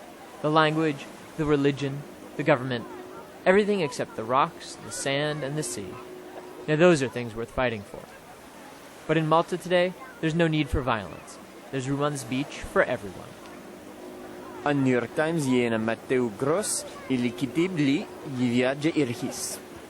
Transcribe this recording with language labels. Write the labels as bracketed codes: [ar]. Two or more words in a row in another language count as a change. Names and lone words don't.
[en] The language, the religion, the government, everything except the rocks, the sand, and the sea. Now those are things worth fighting for. But in Malta today, there's no need for violence. There's room on this beach for everyone. [mt] New York Times jiena Matteo Gross illi kitib li jivjaġġa irħis.